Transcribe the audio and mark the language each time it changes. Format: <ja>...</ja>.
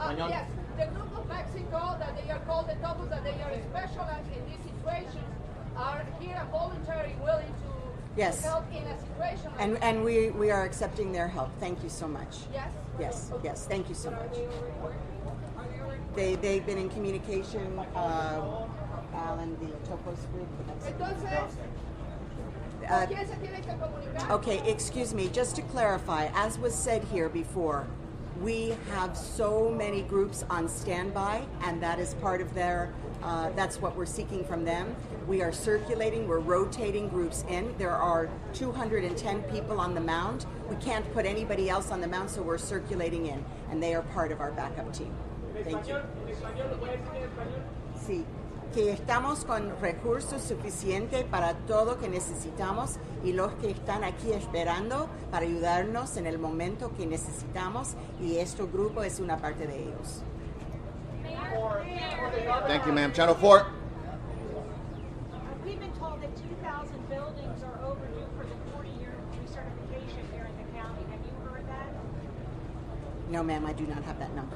<en>Yes, the group of Mexico that they are called the Topos, that they are specialized in these situations, are here and voluntary willing to Yes. help in a situation like And we are accepting their help. Thank you so much. Yes? Yes, yes. Thank you so much. They've been in communication, Alan, the Topos group.</en> <es>Entonces, ¿quién se tiene que comunicar?</es> <en>Okay, excuse me, just to clarify, as was said here before, we have so many groups on standby, and that is part of their That's what we're seeking from them. We are circulating, we're rotating groups in. There are 210 people on the mound. We can't put anybody else on the mound, so we're circulating in, and they are part of our backup team. Thank you.</en> <es>Sí, que estamos con recursos suficientes para todo lo que necesitamos y los que están aquí esperando para ayudarnos en el momento que necesitamos, y este grupo es una parte de ellos.</es> <en>Thank you, ma'am. Channel 4. We've been told that 2,000 buildings are overdue for the 40-year recertification here in the county. Have you heard that? No, ma'am, I do not have that number.</en>